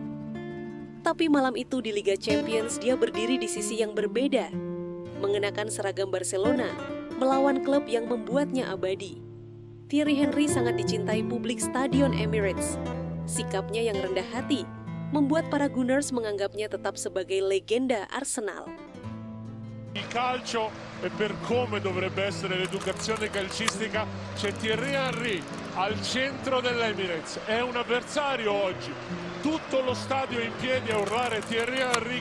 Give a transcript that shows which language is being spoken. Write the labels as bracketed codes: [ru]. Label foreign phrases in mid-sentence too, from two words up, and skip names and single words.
[id] Tapi malam itu di Liga Champions dia berdiri di sisi yang berbeda, mengenakan seragam Barcelona, melawan klub yang membuatnya abadi. Thierry Henry sangat dicintai publik Stadion Emirates. Sikapnya yang rendah hati membuat para Gunners menganggapnya tetap sebagai legenda Arsenal. [it] Il calcio e per come dovrebbe essere l'educazione calcistica c'è Thierry Henry al centro dell'Emirates, è un avversario oggi, tutto lo stadio in piedi a urlare Thierry Henry.